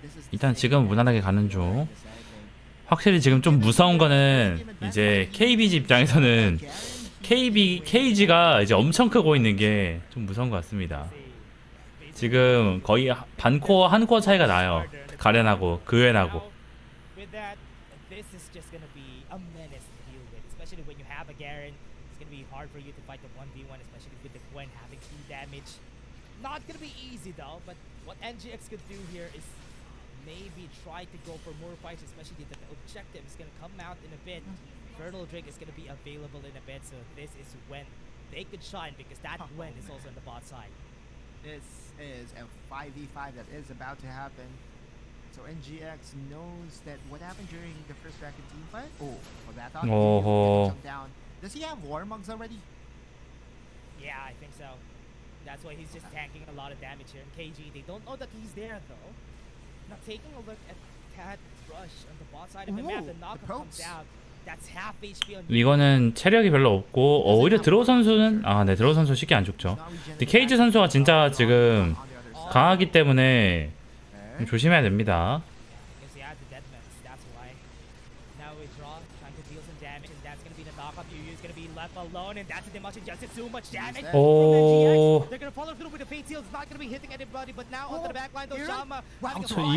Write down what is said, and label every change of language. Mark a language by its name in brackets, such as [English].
[Korean] 일단 지금 무난하게 가는 중. 확실히 지금 좀 무서운 거는 이제 KBG 입장에서는 KG가 이제 엄청 크고 있는 게 좀 무서운 것 같습니다. 지금 거의 반 코어 한 코어 차이가 나요. 가렌하고 그웬하고. [English] With that, this is just gonna be a menace to deal with, especially when you have a Garen. It's gonna be hard for you to fight the 1v1, especially with the Gwen having 2 damage. Not gonna be easy though, but what NGX could do here is maybe try to go for more fights, especially that the objective is gonna come out in a bit. Fertile Drake is gonna be available in a bit, so this is when they could shine because that Gwen is also on the bot side. This is a 5v5 that is about to happen. So NGX knows that what happened during the first bracket team fight. Oh, well, that thought Oh. jump down. Does he have war mugs already? Yeah, I think so. That's why he's just tanking a lot of damage here. And KG, they don't know that he's there though. Now taking a look at Cat Rush on the bot side of the map, the knockup comes out. That's half HP on. [Korean] 이거는 체력이 별로 없고 오히려 드로우 선수는 네 드로우 선수 쉽게 안 죽죠. 근데 케이지 선수가 진짜 지금 강하기 때문에 좀 조심해야 됩니다. [English] Because he had the death menace, that's why. Now with Wrla trying to deal some damage, and that's gonna be the knockup. Yu's gonna be left alone, and that's a Demotion Justice, too much damage. [Korean] 오. [English] They're gonna follow through with the fate seals. It's not gonna be hitting anybody, but now onto the back line, though, Shaoma.